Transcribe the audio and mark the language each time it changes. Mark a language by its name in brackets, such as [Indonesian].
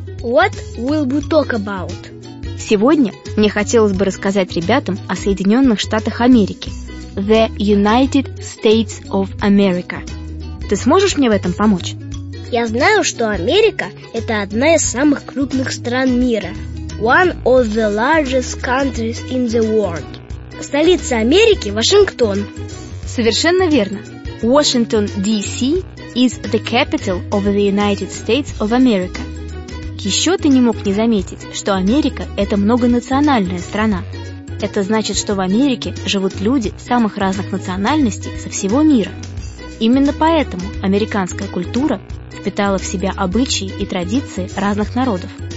[English] What will we talk about? [Russian] Сегодня мне хотелось бы рассказать ребятам о Соединенных Штатах Америки. [English] The United States of America. [Russian] Ты сможешь мне в этом помочь? Я знаю, что Америка – это одна из самых крупных стран мира. [English] One of the largest countries in the world. [Russian] Столица Америки – Вашингтон. Совершенно верно. Washington, D.C. [English] is the capital of the United States of America. [Russian] Еще ты не мог не заметить, что Америка – это многонациональная страна. Это значит, что в Америке живут люди самых разных национальностей со всего мира. Именно поэтому американская культура впитала в себя обычаи и традиции разных народов.